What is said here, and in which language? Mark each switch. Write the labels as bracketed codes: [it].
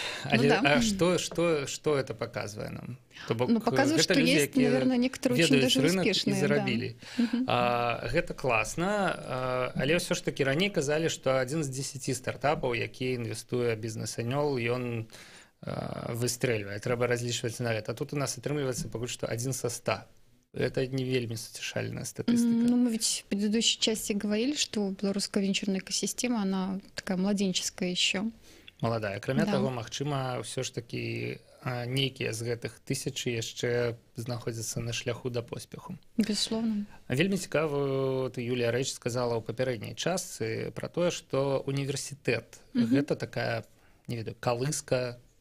[ru] А что это показывает нам? Показывает, что люди, есть, наверное, некоторые очень даже успешные. Да. [be] Гэта класна, але ўсё ж таки раней казалі, што адзін з 10 стартапаў, які інвестуе бізнес-анёл, ён выстрэльвае. Трэба разлічваць на гэта. А тут у нас атрымліваецца пакуль што 1 са 100. [ru] Это не [be] вельми суцешальная [ru] статистика. Мы ведь в предыдущей части говорили, что белорусская венчурная экосистема, она такая младенческая еще. Молодая. Кроме того, [be] магчыма, все ж таки нейкія з гэтых 1000 яшчэ знаходзяцца на шляху да поспеху. [ru] Безусловно. [be] Вельмі цікава, Юлія рэч сказала ў папярэдняй частцы пра тое, што універсітэт гэта такая, не ведаю, калыска